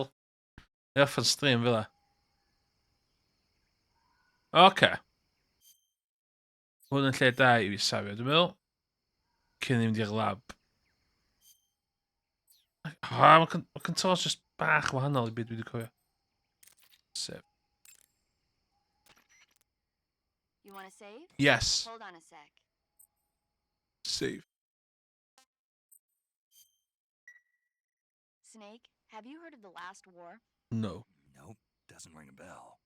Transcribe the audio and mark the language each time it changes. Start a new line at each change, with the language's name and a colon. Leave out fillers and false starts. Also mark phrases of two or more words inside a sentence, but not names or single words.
Welsh: Neu off yn stream fel Oce. Hwn yn lle da i fi safio, dwi'n meddwl. Cyn i mynd i'r lab. Mae controls just bach wahanol i beth dwi wedi cofio. Sef.
English: You want to save? Yes. Hold on a sec. Save. Snake, have you heard of the last war? No. Nope, doesn't ring a bell.